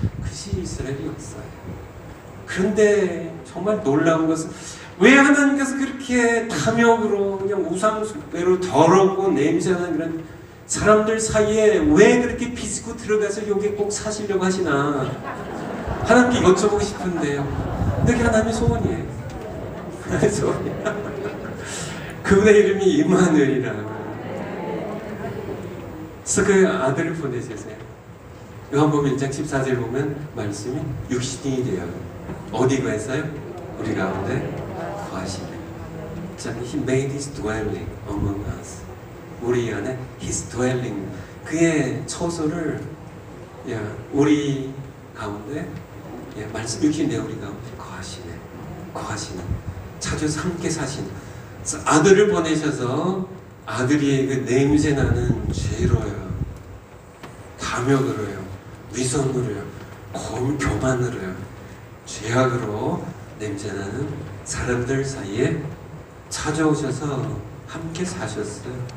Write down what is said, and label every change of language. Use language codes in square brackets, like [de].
[ko] 그것이 이스라엘의 역사예요. 그런데 정말 놀라운 것은 왜 하나님께서 그렇게 탐욕으로 그냥 우상숭배로 더럽고 냄새나는 그런 사람들 사이에 왜 그렇게 비집고 들어가서 여기 꼭 사시려고 하시나 하나님께 여쭤보고 싶은데요. 그게 하나님의 소원이에요. 하나님의 소원이에요. 그분의 이름이 임마누엘이라고. 그래서 그 아들을 보내주세요. 요한복음 1장 14절 보면 말씀이 육신이 되어 어디 거했어요? 우리 가운데 거하시네. [en] 자, He made His dwelling among us. [ko] 우리 안에 [en] His dwelling. [ko] 그의 처소를 우리 가운데 말씀 읽히네. 우리 가운데 거하시네. 거하시는. 찾아서 함께 사시는. 아들을 보내셔서 아들이 그 냄새나는 죄로요, 탐욕으로요, 위선으로요, 교만으로요, 죄악으로 냄새나는 사람들 사이에 찾아오셔서 함께 사셨어요.